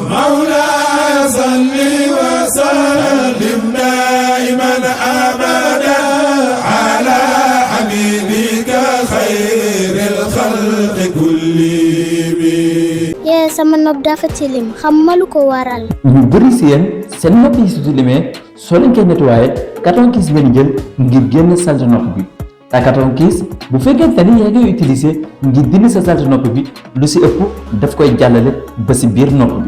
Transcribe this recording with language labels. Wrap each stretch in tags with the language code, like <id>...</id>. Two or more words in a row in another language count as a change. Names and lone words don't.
<ar>مولاي صل وسلم دائما أبدا على حبيبك خير الخلق كلهم.</ar> <wo>يا sama nopp dafa tilim xamalu ko waral. ñu bëri si yéen seen nopp yi su tilimee soo leen koy nettoyé carton kiis ngeen jël ngir génn salte nopp bi te carton kiis bu fekkente ni yaa ngi utiliser ngir dindi sa salte nopp bi lu si ëpp daf koy jàllale ba si biir nopp bi.</wo>